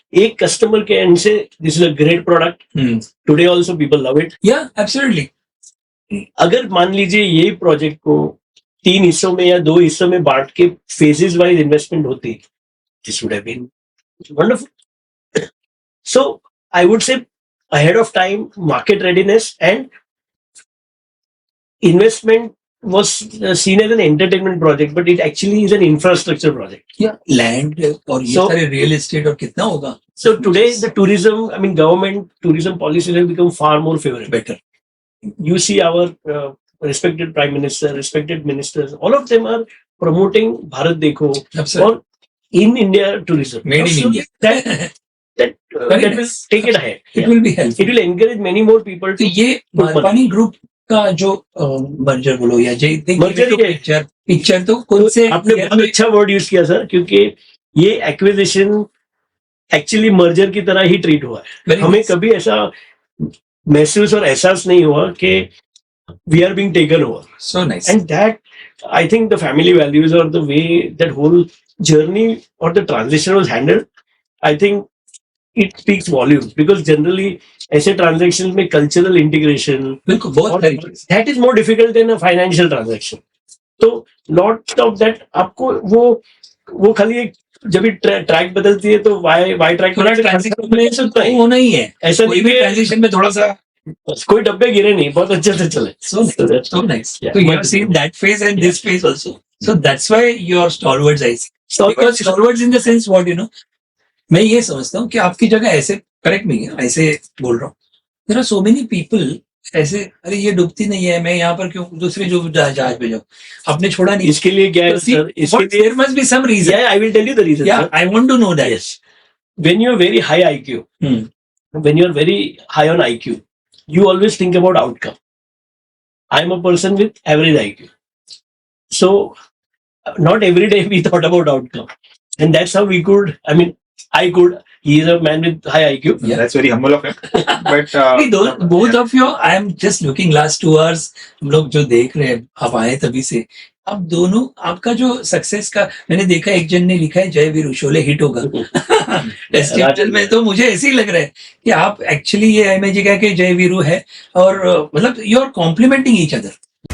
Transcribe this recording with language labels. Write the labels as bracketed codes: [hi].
[hi] एक कस्टमर के एंड से [en] This is a great product. Today also people love it. Yeah absolutely. [hi] अगर मान लीजिए ये प्रोजेक्ट को 3 हिस्सों में या 2 हिस्सों में बांट के फेजेस वाइज इन्वेस्टमेंट होती, [en] This would have been wonderful. So I would say ahead of time, market readiness and investment was seen as an entertainment project, but it actually is an infrastructure project. [hi] Yeah, land और ये सारे real estate और कितना होगा. [en] So today the tourism, I mean government tourism policies have become far more favorable. Better. You see our respected prime minister, respected ministers, all of them are promoting Bharat Dekho or in India tourism. Made in India. That will take it ahead. It will be helpful. It will encourage many more people. [hi] तो ये Malpani group का जो merger बोलो या picture तो कौन से, आपने बहुत अच्छा वर्ड यूज किया सर, क्योंकि ये एक्विजिशन एक्चुअली मर्जर की तरह ही ट्रीट हुआ है। [en] Very [hi] हमें [en] nice. [hi] कभी ऐसा महसूस और एहसास नहीं हुआ कि [en] We are being taken over, So nice. And that I think the family values और the way that whole journey और the transition was handled, I think it speaks volumes, [hi] because generally ऐसे ट्रांजेक्शन में [en] cultural integration [hi] बिल्कुल बहुत सारी चीज़। [en] That is more difficult than a financial transaction. तो lot of that [hi] आपको वो खाली एक जब भी ट्रैक बदलती है तो वाई ट्रैक थोड़ा ट्रांजिशन में तो होना ही है, ऐसा कोई नहीं भी कि ट्रांजिशन में थोड़ा सा कोई डब्बे गिरे नहीं, बहुत अच्छे से चले। [en] so nice. So nice. Yeah. So you have seen that phase and this phase also. So that's why you are stalwarts, I see. Because stalwarts in the sense what you know, [hi] मैं ये समझता हूँ कि आपकी जगह ऐसे correct नहीं है, ऐसे बोल रहा हूँ। [en] There are so many people [hi] ऐसे, अरे ये डूबती नहीं है, मैं यहाँ पर क्यों दूसरे जो जहाज पे जाऊँ, आपने छोड़ा नहीं। इसके लिए क्या है [en] So see, [hi] सर? इसके [en] what, [hi] लिए [en] there must be some reason. I will tell you the reason. Yeah, I want to know that. Yes. When you're very high IQ, Hmm. when you're very high on IQ, you always think about outcome. I'm a person with average IQ. So, not every day we thought about outcome. And that's how we could, I could, he is a man with high IQ. Yeah. That's very humble of him. But See, both of you, I am just looking last 2 hours, [hi] हम लोग जो देख रहे हैं, आप आए तभी से, आप दोनों, आपका जो सक्सेस का, मैंने देखा एक जन ने लिखा है जय वीरू शोले हिट होगा टेस्टिमोनियल में, तो मुझे ऐसे ही लग रहा है कि आप एक्चुअली ये इमेज का कि जय वीरू है, और मतलब [en] You are complimenting each other.